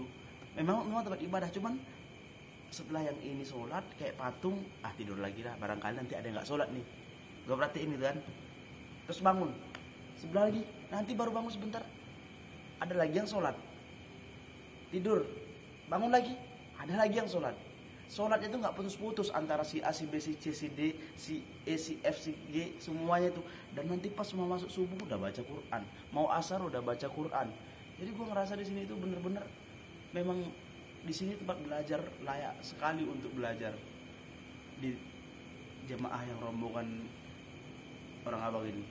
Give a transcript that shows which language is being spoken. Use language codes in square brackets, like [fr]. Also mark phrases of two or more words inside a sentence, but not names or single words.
[id] Memang tempat ibadah, cuman setelah yang ini sholat kayak patung, tidur lagi lah, barangkali nanti ada yang nggak sholat nih. Gue perhatiin itu kan, terus bangun sebelah lagi, nanti baru bangun sebentar ada lagi yang sholat, tidur, bangun lagi, ada lagi yang sholat. Sholat itu nggak putus-putus antara si A, si B, si C, si D, si E, si F, si G, semuanya itu. Dan nanti pas mau masuk subuh udah baca Quran, mau asar udah baca Quran. Jadi gue ngerasa di sini itu bener-bener memang di sini tempat belajar layak sekali untuk belajar di jemaah yang rombongan orang abang ini.